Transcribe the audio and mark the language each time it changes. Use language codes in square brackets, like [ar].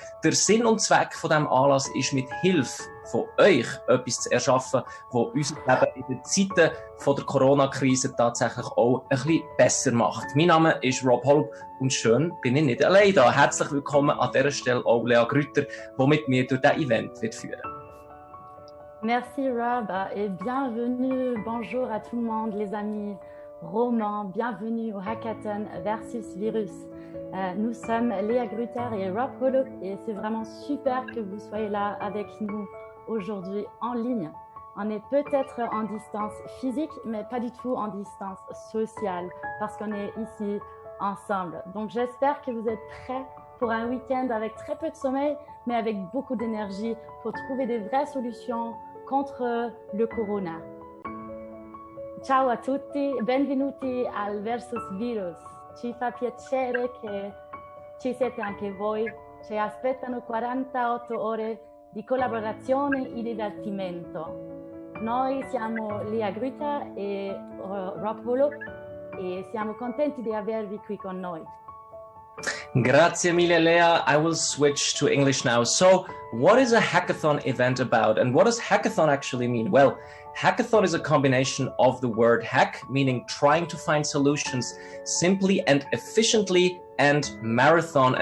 [de] Der Sinn und Zweck von diesem Anlass ist, mit Hilfe von euch etwas zu erschaffen, das unser Leben in den Zeiten von der Corona-Krise tatsächlich auch ein bisschen besser macht. Mein Name ist Rob Holub und schön bin ich nicht allein da. Herzlich willkommen an dieser Stelle auch Lea Grütter, die mit mir durch dieses Event wird führen. [fr] Merci Rob et bienvenue, bonjour à tout le monde les amis romans, bienvenue au Hackathon Versus Virus. Nous sommes Léa Grutter et Rob Holub et c'est vraiment super que vous soyez là avec nous aujourd'hui en ligne. On est peut-être en distance physique mais pas du tout en distance sociale parce qu'on est ici ensemble. Donc j'espère que vous êtes prêts pour un week-end avec très peu de sommeil mais avec beaucoup d'énergie pour trouver des vraies solutions contre le corona. [it] Ciao a tutti, benvenuti al Versus Virus. Ci fa piacere che ci siete anche voi. Ci aspettano 48 ore di collaborazione e divertimento. Noi siamo Lea Grutter e Rob Holub e siamo contenti di avervi qui con noi. Grazie mille, Lea. [en] I will switch to English now. So, what is a hackathon event about? And what does hackathon actually mean? Well, hackathon is a combination of the word hack, meaning trying to find solutions simply and efficiently, and marathon.